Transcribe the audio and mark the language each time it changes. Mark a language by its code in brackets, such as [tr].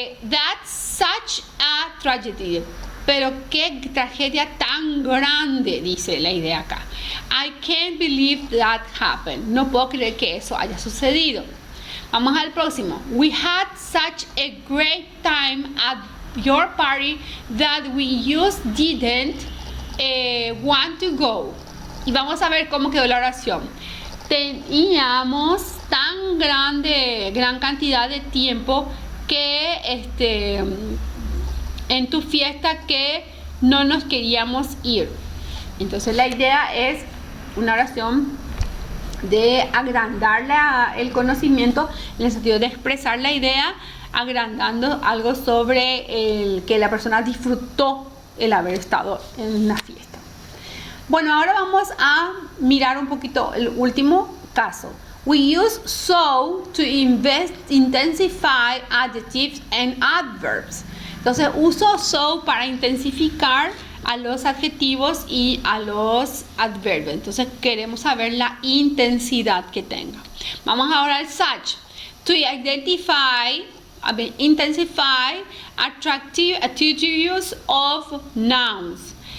[en] That's such a tragedy. [es] Pero qué tragedia tan grande, dice la idea acá. [en] I can't believe that happened. [es] No puedo creer que eso haya sucedido. Vamos al próximo. [en] We had such a great time at your party that we just didn't want to go. [es] Y vamos a ver cómo quedó la oración. Teníamos tan gran cantidad de tiempo que en tu fiesta que no nos queríamos ir. Entonces la idea es una oración de agrandar el conocimiento en el sentido de expresar la idea, agrandando algo sobre el que la persona disfrutó el haber estado en una fiesta. Bueno, ahora vamos a mirar un poquito el último caso. [en] We use so to intensify adjectives and adverbs. [es] Entonces uso so para intensificar a los adjetivos y a los adverbios. Entonces queremos saber la intensidad que tenga. Vamos ahora al [en] such. To intensify attractive attributes of nouns.